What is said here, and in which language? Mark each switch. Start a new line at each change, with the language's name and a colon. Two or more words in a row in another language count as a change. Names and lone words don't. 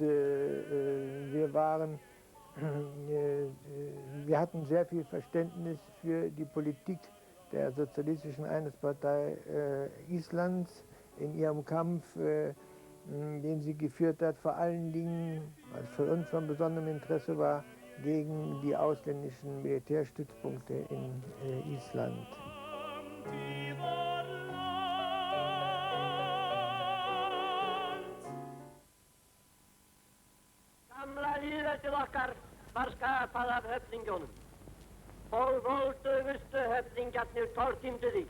German: wir hatten sehr viel Verständnis für die Politik der Sozialistischen Einheitspartei Islands in ihrem Kampf, den sie geführt hat, vor allen Dingen, was für uns von besonderem Interesse war, gegen die ausländischen Militärstützpunkte in Island.
Icelandic: Gamla lýðveldið okkar var skapað af höfðingjónum og voldugustu höfðingjarnir tortímdu því.